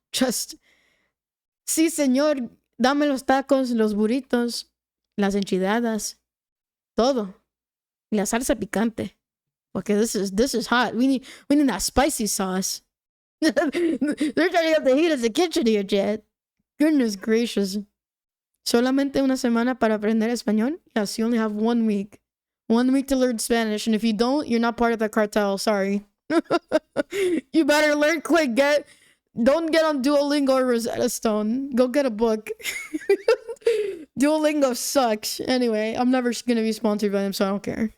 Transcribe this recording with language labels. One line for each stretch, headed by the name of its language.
English: Just
Spanish: sí, señor, dame los tacos, los burritos, las enchiladas, todo. Y la salsa picante.
English: Okay, this is hot. We need that spicy sauce. They're turning up the heat of the kitchen here, Jet. Goodness gracious.
Spanish: Solamente una semana para aprender español?
English: Yes, you only have 1 week. 1 week to learn Spanish, and if you don't, you're not part of the cartel. Sorry. You better learn quick. Don't get on Duolingo or Rosetta Stone. Go get a book. Duolingo sucks. Anyway, I'm never gonna be sponsored by them, so I don't care.